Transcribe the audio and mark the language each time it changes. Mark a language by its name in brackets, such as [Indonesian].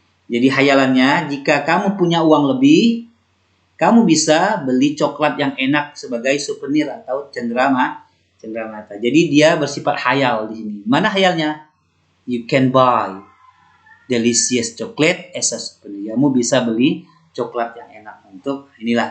[Indonesian] Jadi hayalannya, jika kamu punya uang lebih, kamu bisa beli coklat yang enak sebagai souvenir atau cenderamata. Jadi dia bersifat hayal di sini. Mana hayalnya? [English] You can buy delicious chocolate as a souvenir. [Indonesian] Kamu bisa beli coklat yang enak untuk inilah.